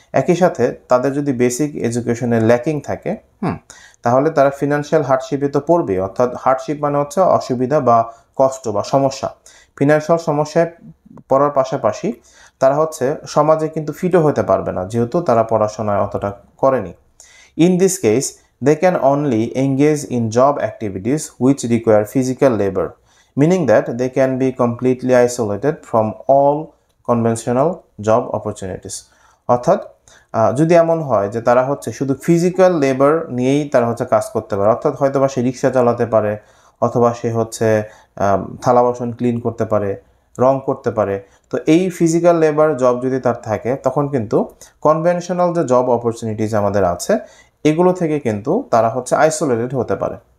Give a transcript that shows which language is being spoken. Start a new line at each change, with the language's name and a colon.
Bangla: একই সাথে তাদের যদি বেসিক এডুকেশনের ল্যাকিং থাকে তাহলে তারা ফিনান্সিয়াল হার্ডশিপে তো পড়বে। অর্থাৎ হার্ডশিপ মানে হচ্ছে অসুবিধা বা কষ্ট বা সমস্যা। ফিনান্সিয়াল সমস্যায় পড়ার পাশাপাশি তারা হচ্ছে সমাজে কিন্তু ফিটও হতে পারবে না, যেহেতু তারা পড়াশোনায় অতটা করেনি।
English: In this case they can only engage in job activities which require physical labor, meaning that they can be completely isolated from all conventional job opportunities.
Bangla: অর্থাৎ যদি এমন হয় যে তারা হচ্ছে শুধু ফিজিক্যাল লেবার নিয়েই তারা হচ্ছে কাজ করতে পারে, অর্থাৎ হয়তো বা সে রিক্সা চালাতে পারে, অথবা সে হচ্ছে থালা বাসন ক্লিন করতে পারে, রং করতে পারে, তো এই ফিজিক্যাল লেবার জব যদি তার থাকে তখন কিন্তু কনভেনশনাল যে জব অপরচুনিটিস আমাদের আছে এগুলো থেকে কিন্তু তারা হচ্ছে আইসোলেটেড হতে পারে।